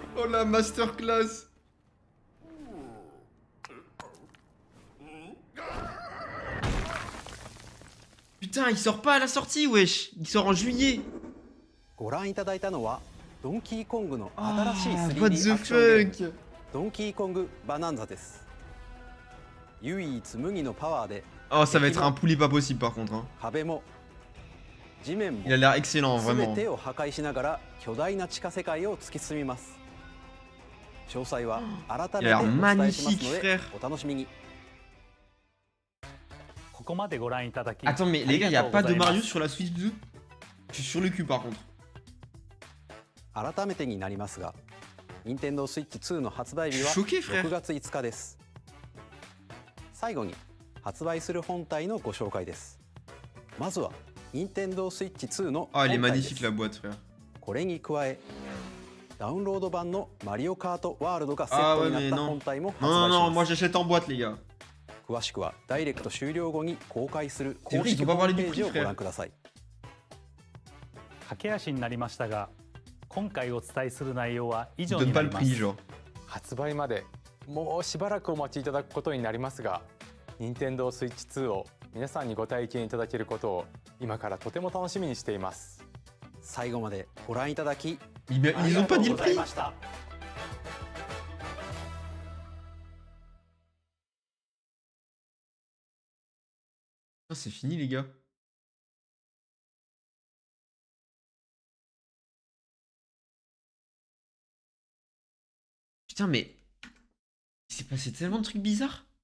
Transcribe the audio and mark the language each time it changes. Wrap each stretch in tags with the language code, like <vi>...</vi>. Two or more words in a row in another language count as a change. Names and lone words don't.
<fr>la masterclass. Putain, il sort pas à la sortie, wesh. Il sort en juillet.</fr> <ja>ご覧いただいたのはドンキーコングの新しい</ja> <en>What</en> <ja>3D</ja> <en>the</en> <ja>アクションゲーム</ja> <en>fuck?</en> <ja>ドンキーコングバナンザです。唯一無二のパワーで</ja> <fr>Oh, ça va être un poulet pas possible par contre. Hein.</fr> <ja>壁も地面も</ja> <fr>Il a l'air excellent,</fr> <ja>全</ja> <fr>vraiment.</fr> <ja>てを破壊しながら巨大な地下世界を突き進みます。詳細は改めてお伝えしますのでお楽しみに。ここまでご覧いただき</ja> <fr>Attends, mais les gars, y a pas de Mario sur la Switch 2? Je suis sur le cul par contre.</fr> <ja>改めてになりますが、Nintendo Switch 2の発売日は</ja> <fr>Choqué, frère.</fr> <ja>6 月5日です。最後に発売する本体のご紹介です。まずは Nintendo Switch 2の</ja> <fr>Ah,</fr> <ja>本</ja> <fr>elle est</fr> <ja>体です。</ja> <fr>magnifique la boîte, frère.</fr> <ja>これに加え、ダウンロード版のマリオカートワールドがセットになった本体も発売し</ja> <fr>Non,</fr> <ja>ます。</ja> <fr>non, non, moi j'achète en boîte, les gars.</fr> <ja>詳しくはダイレクト終了後に公開する</ja> <fr>C'est</fr> <ja>公</ja> <fr>vrai, ils</fr> <ja>式</ja> <fr>ont</fr> <ja>ホ</ja> <fr>pas</fr> <ja>ーム</ja> <fr>parlé</fr> <ja>ペ</ja> <fr>du</fr> <ja>ージ</ja> <fr>prix,</fr> <ja>をご</ja> <fr>frère.</fr> <ja>覧ください。駆け足になりましたが、今回お伝えする内容は以</ja> <fr>Ils</fr> <ja>上</ja> <fr>donnent</fr> <ja>に</ja> <fr>pas</fr> <ja>な</ja> <fr>le</fr> <ja>りま</ja> <fr>prix,</fr> <ja>す。</ja> <fr>genre.</fr> <ja>発売までもうしばらくお待ちいただくことになりますが、Nintendo Switch 2を皆さんにご体験いただけることを今からとても楽しみにしています。最後までご覧いただき</ja> <fr>Ils ont pas dit le prix.</fr> <ja>ました。</ja> <fr>Ah, c'est fini, les gars. Putain, mais il s'est passé tellement de trucs bizarres.</fr>